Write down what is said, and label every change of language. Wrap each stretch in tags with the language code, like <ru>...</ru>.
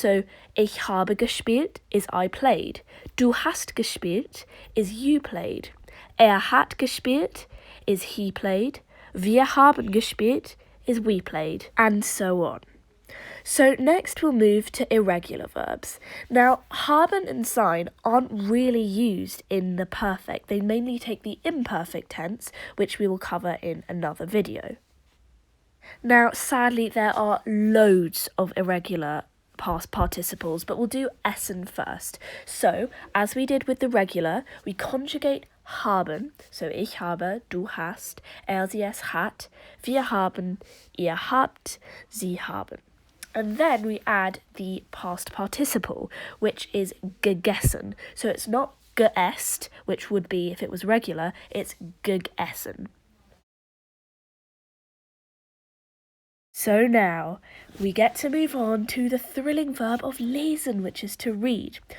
<en>So</en> <de>ich habe gespielt</de> <en>is I played.</en> <de>Du hast gespielt</de> <en>is you played.</en> <de>Er hat gespielt</de> <en>is he played.</en> <de>Wir haben gespielt</de> <en>is we played, and so on. So next we'll move to irregular verbs. Now, haben and sein aren't really used in the perfect. They mainly take the imperfect tense, which we will cover in another video. Now, sadly, there are loads of irregular past participles, but we'll do essen first. So, as we did with the regular, we conjugate haben, so</en> <de>ich habe, du hast, sie es hat, wir haben, ihr habt, sie haben.</de> <en>And then we add the past participle, which is gegessen. So it's not geesst, which would be if it was regular, it's gegessen. So now we get to move on to the thrilling verb of lesen, which is to read.</en>